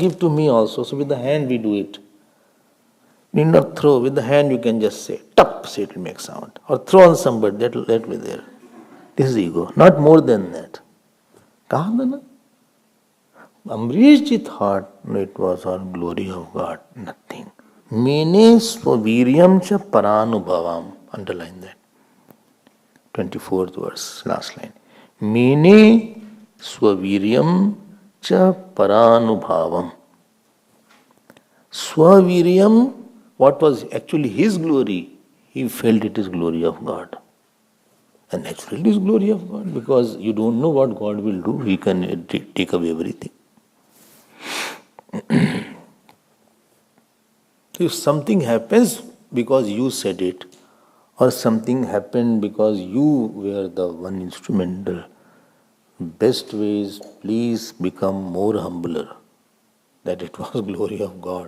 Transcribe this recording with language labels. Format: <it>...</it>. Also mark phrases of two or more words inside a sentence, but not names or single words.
<en>So with the hand we do it. Need not throw. With the hand you can just say, tap, say it will make sound. Or throw on somebody, that will be there. This is ego. Not more than that.</en> <hi>Kaha tha na?</hi> <en>Amrish ji thought it was all glory of God. Nothing.</en> <mr>Mene swaviryam cha paranubhavam.</mr> <en>Underline that. 24th verse, last line.</en> <mr>Mene swaviryam cha paranubhavam.</mr> <en>Swaviryam, what was actually his glory, he felt it is glory of God. And naturally it is glory of God, because you don't know what God will do. He can take away everything. If something happens because you said it, or something happened because you were the one instrument, the best way is please become more humbler, that it was glory of God.</en>